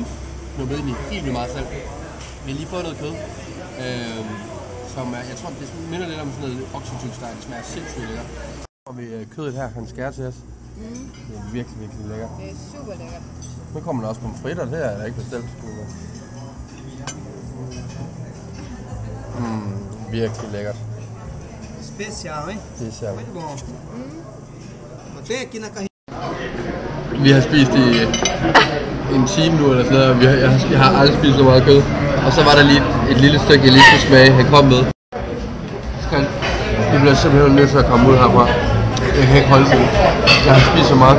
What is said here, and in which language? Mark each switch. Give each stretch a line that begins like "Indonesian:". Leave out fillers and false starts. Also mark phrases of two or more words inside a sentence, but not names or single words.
Danish: Nu ved vi helt vildt meget selv. Vi har lige fået noget kød, som er, jeg tror det minder lidt om sådan noget oksetygsteg, det smager sindssygt lækkert. Og vi kødet her, han skærer til os. Det er virkelig lækkert. Det er super lækkert. Nu kommer der også pomfritter, det er ikke bestilt. Virkelig lækkert.
Portuguese: Especial, hein? Special. Muito bom. Tem aqui na carrinha.
Danish: Vi har spist i en time nu eller sådan noget. Jeg har aldrig spist så meget kød. Og så var der lige et lille stykke, jeg lige skulle smage. Han kom med. Vi bliver simpelthen nødt til at komme ud herfra. Jeg kan ikke holde til det. Jeg har spist så meget.